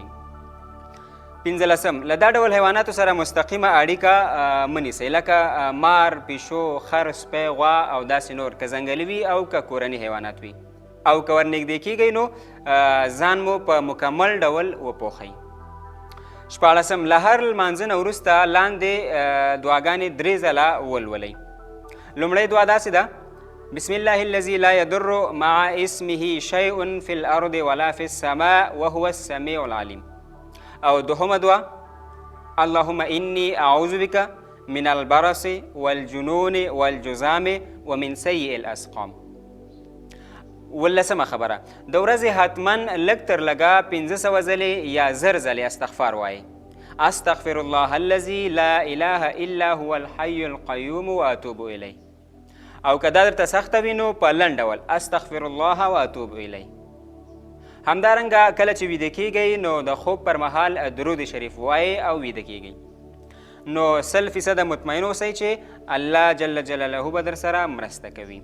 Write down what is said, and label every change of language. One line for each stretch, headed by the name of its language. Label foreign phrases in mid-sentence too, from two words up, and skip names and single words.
Pashto: 15م له دا ډول حیواناتو سره مستقیمه اړیکه مه نیسئ لکه مار، پیشو، خر، سپی، غوا او داسې نور، که ځنګلي وي او که کورني حیوانات وي. او که ورنږدې کیږئ نو ځان مو په مکمل ډول وپوښئ. 14م له هر لمانځه نه وروسته لاندې دعاګانې 3 ځله ولولئ. لومړی دعا داسې ده:
Arabic: بسم الله الذي لا يضر مع اسمه شيء في الارض ولا في السماء وهو السميع العليم.
Pashto: او دوهمه دعا:
Arabic: اللهم اني اعوذ بك من البرص والجنون والجذام ومن سيء الاسقام.
Pashto: 18مه خبره د ورځې حتما لږ تر لږه 500 ځلې یا 1000 ځلې استغفار وایئ.
Arabic: استغفر الله الذي لا اله الا هو الحي القيوم واتوب الیه.
Pashto: او که دا درته سخته وي نو په لنډ ډول
Arabic: استغفر الله واتوب الیه.
Pashto: همدارنګه کله چې ویده کیږئ نو د خوب پر مهال درود شریف وایئ او ویده کیږئ. نو 100% مطمئن اوسئ چې الله
Arabic: جل جلاله
Pashto: به در سره مرسته کوي.